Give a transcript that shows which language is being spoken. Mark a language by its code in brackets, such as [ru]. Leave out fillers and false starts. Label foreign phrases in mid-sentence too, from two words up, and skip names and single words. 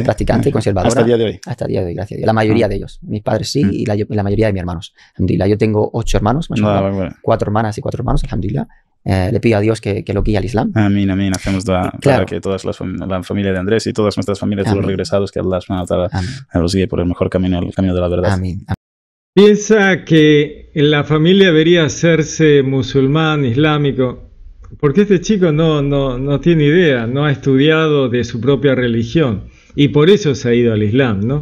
[es] Es practicante y conservadora. Hasta el día de hoy. Hasta el día de hoy, gracias a Dios. La mayoría de ellos. Mis padres sí, y la mayoría de mis hermanos. Alhamdulillah. Yo tengo 8 hermanos, más o menos. Bueno. 4 hermanas y 4 hermanos, alhamdulillah. Le pido a Dios que lo guíe al Islam. Amén, amén. Hacemos dua Claro. para que toda la familia de Andrés y todas nuestras familias de los regresados, que [ar] الله سبحانه وتعالى [es] los guíe por el mejor camino, el camino de la verdad. Amén. Piensa que en la familia debería hacerse musulmán, islámico, porque este chico no tiene idea, no ha estudiado de su propia religión y por eso se ha ido al Islam, ¿no?